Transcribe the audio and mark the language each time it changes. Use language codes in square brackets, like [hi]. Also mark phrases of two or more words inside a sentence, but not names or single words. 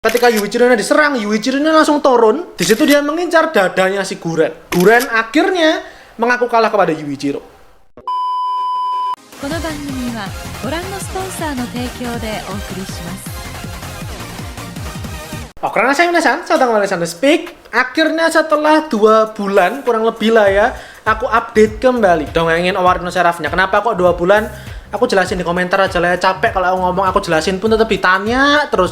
[id] Ketika Yuichiro-nya diserang, Yuichiro-nya langsung turun. Di situ dia mengincar dadanya si Guren. Guren akhirnya mengaku kalah kepada Yuichiro. [ja] この番組はご覧のスポンサーの提供でお送りします。 [id] Oke, karena saya minasan, saya datang kembali Speak. Akhirnya setelah 2 bulan, kurang lebih lah ya, aku update kembali dongengin Owari no Seraph-nya. Kenapa kok 2 bulan? Aku jelasin di komentar aja lah ya, capek kalau aku ngomong, aku jelasin pun tetap ditanya terus.